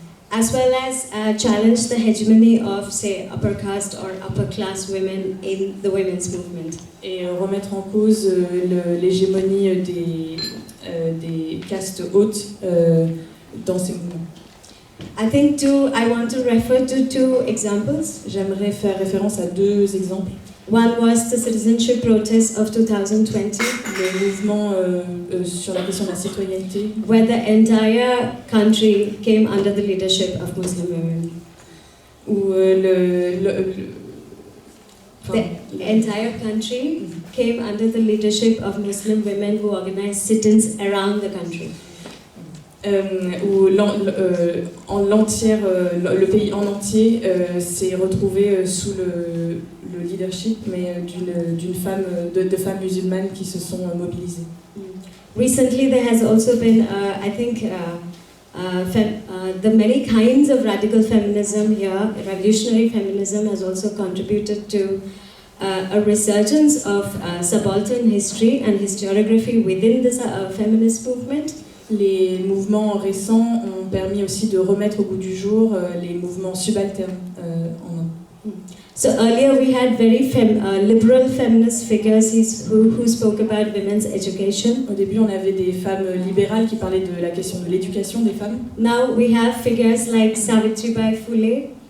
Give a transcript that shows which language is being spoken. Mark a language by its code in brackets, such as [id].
[en] As well as challenge the hegemony of, say, upper caste or upper class women in the women's movement. [fr] Et remettre en cause l'hégémonie des castes hautes dans ces mouvements. [en] I think I want to refer to two examples. [fr] J'aimerais faire référence à deux exemples. [en] One was the citizenship protest of 2020. [fr] Le mouvement sur la question de la citoyenneté. [en] Where the entire country came under the leadership of Muslim women. [fr] Où [en] the entire country came under the leadership of Muslim women who organized sit-ins around the country. [fr] Où le pays en entier s'est retrouvé sous le leadership, mais de femmes musulmanes qui se sont mobilisées. [en] Recently, there has also been, I think, the many kinds of radical feminism here. Revolutionary feminism has also contributed to a resurgence of subaltern history and historiography within the feminist movement. [fr] Les mouvements récents ont permis aussi de remettre au goût du jour les mouvements subalternes en Inde. [en] So earlier we had very liberal feminist figures who spoke about women's education. [fr] Au début, on avait des femmes libérales qui parlaient de la question de l'éducation des femmes. [en] Now we have figures like Savitribai Phule.